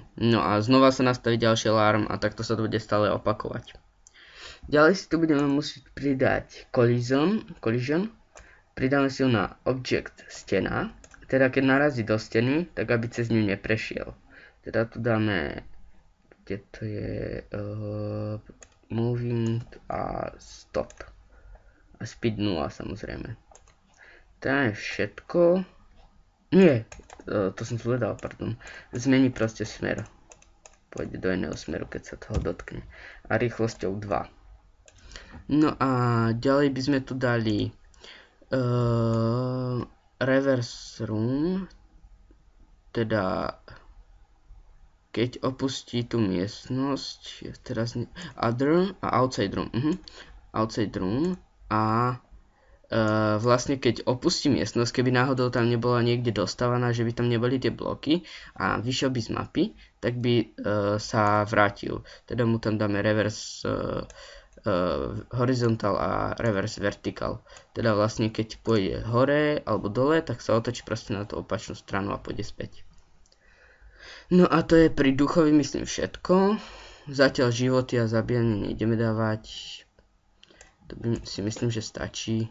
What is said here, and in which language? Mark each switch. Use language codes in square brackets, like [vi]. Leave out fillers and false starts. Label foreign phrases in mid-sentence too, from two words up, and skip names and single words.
[sk] No a znova sa nastaví ďalší alarm a takto sa to bude stále opakovať. Ďalej si tu budeme musieť pridať collision. Pridáme si ho na object stena, teda keď narazí do steny, tak aby cez ňu neprešiel. Teda tu dáme, kde to je, moving a stop. A speed 0 samozrejme. To je všetko. Nie, to som zvedal, pardon. Zmení proste smer. Pôjde do iného smeru, keď sa toho dotkne. A rýchlosťou 2. No a ďalej by sme tu dali [en] reverse room, [sk] teda keď opustí tú miestnosť, teraz other a [en] outside room, outside room [sk] a vlastne keď opustí miestnosť, keby náhodou tam nebola niekde dostávaná, že by tam neboli tie bloky a vyšiel by z mapy, tak by sa vrátil. Teda mu tam dáme [en] reverse horizontal [sk] a [en] reverse vertical. [sk] Teda vlastne keď pôjde hore alebo dole, tak sa otočí proste na tú opačnú stranu a pôjde späť. No a to je pri duchovi myslím všetko. Zatiaľ životy a zabíjanie nejdeme dávať. To by si myslím, že stačí.